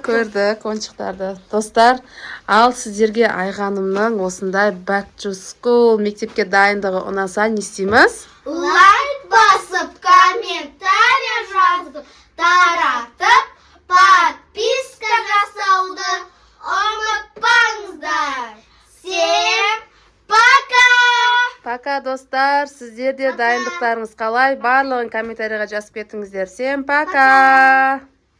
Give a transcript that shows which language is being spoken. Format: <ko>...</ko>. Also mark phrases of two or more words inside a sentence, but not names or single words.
<kk>Көрдік ойыншықтарды. Достар, ал сіздерге айғанымның осындай</kk> <en>Back to School</en> <kk>мектепке дайындығы ұнаса не істейміз? Лайк басып, комментарий жазып, таратып, подписка жасауды ұмытпаңыздар.</kk> <ru>Всем пока!</ru> <kk>Пока достар, сіздер де дайындықтарыңыз қалай? Барлығын комментарийға жазып кетіңіздер.</kk> <ru>Всем пока!</ru>